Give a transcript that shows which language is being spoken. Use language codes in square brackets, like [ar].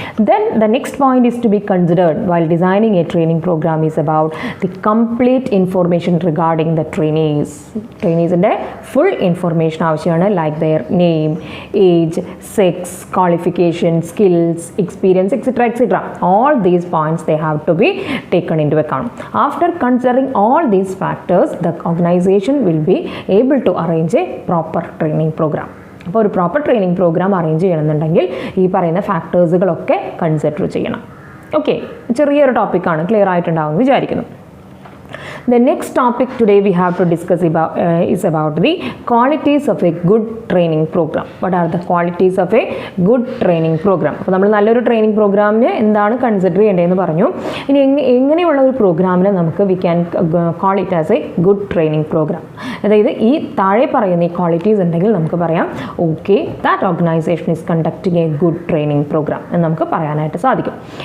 [en] then the next point is to be considered while designing a training programme is about the complete information regarding the ട്രെയിനീസിൻ്റെ [ml] full information ആവശ്യമാണ്. [en] Like their name, age, sex, qualification, skills, experience, etcetera etcetera. All these points they have to be taken into account. After considering all these factors, the organization will be able to arrange a proper training program. [ml] അപ്പോൾ ഒരു proper training programme arrange ചെയ്യണമെന്നുണ്ടെങ്കിൽ ഈ പറയുന്ന ഫാക്ടേഴ്സുകളൊക്കെ consider ചെയ്യണം. Okay, ചെറിയൊരു ടോപ്പിക്കാണ്, clear ആയിട്ടുണ്ടാവും എന്ന് വിചാരിക്കുന്നു. [en] The next topic today we have to discuss is about the qualities of a good training program. What are the qualities of a good training program? [ml] അപ്പോൾ നമ്മൾ നല്ലൊരു ട്രെയിനിങ് പ്രോഗ്രാമിന് എന്താണ് കൺസിഡർ ചെയ്യേണ്ടതെന്ന് പറഞ്ഞു. ഇനി എങ്ങനെയുള്ള ഒരു പ്രോഗ്രാമിനെ നമുക്ക് [en] We can call it as a good training programme. [ml] അതായത് ഈ താഴെ പറയുന്ന ഈ ക്വാളിറ്റീസ് ഉണ്ടെങ്കിൽ നമുക്ക് പറയാം [en] okay that organisation is conducting a good training programme [ml] എന്ന് നമുക്ക് പറയാനായിട്ട് സാധിക്കും.